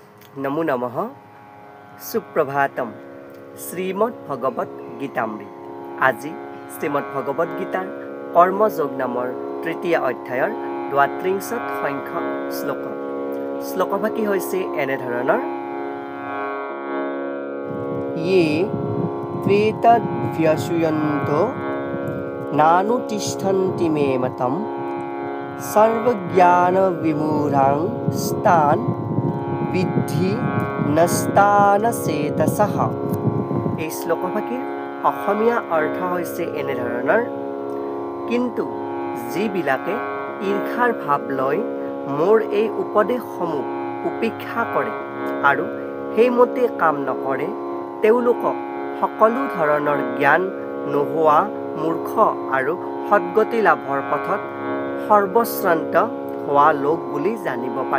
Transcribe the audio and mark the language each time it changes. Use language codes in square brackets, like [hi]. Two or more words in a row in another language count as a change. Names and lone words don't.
[sa] नमो नमः सुप्रभातम श्रीमद्भगवत गीतामृत [as] আজি শ্ৰীমদ্ভগৱত গীতাৰ কৰ্মযোগ নামৰ তৃতীয় অধ্যায়ৰ ৩২ সংখ্যক শ্লোক শ্লোকভাগী হৈছে এনেধৰণৰ [sa] ये त्वेतद्व्यसूयन्तो नानुतिष्ठन्ति मे मतं सर्वज्ञानविमूढां स्तान् विद्धि नस्तानचेतसः। [as] এই শ্লোকভাগীৰ অসমীয়া অৰ্থ হৈছে এনেধৰণৰ কিন্তু যিবিলাকে ঈৰ্ষাৰ ভাৱ লৈ মোৰ এই উপদেশসমূহ উপেক্ষা কৰে আৰু সেইমতে কাম নকৰে তেওঁলোকক সকলো ধৰণৰ জ্ঞান নোহোৱা মূৰ্খ আৰু সদ্গতি লাভৰ পথত সৰ্বশ্ৰান্ত হোৱা লোক বুলি জানিব পাৰি।